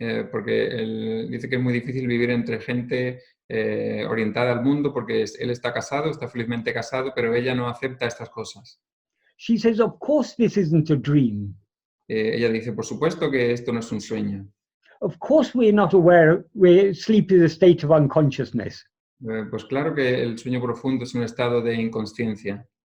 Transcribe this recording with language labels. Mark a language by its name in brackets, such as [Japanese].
[Spanish] Porque él dice que es muy difícil vivir entre gente orientada al mundo porque él está casado, está felizmente casado, pero ella no acepta estas cosas. [English] She says, of course this isn't a dream. [Spanish] Ella dice, por supuesto que esto no es un sueño. [English] Of course we're not aware where sleep is a state of unconsciousness. [Spanish] Pues claro que el sueño profundo es un estado de inconsciencia.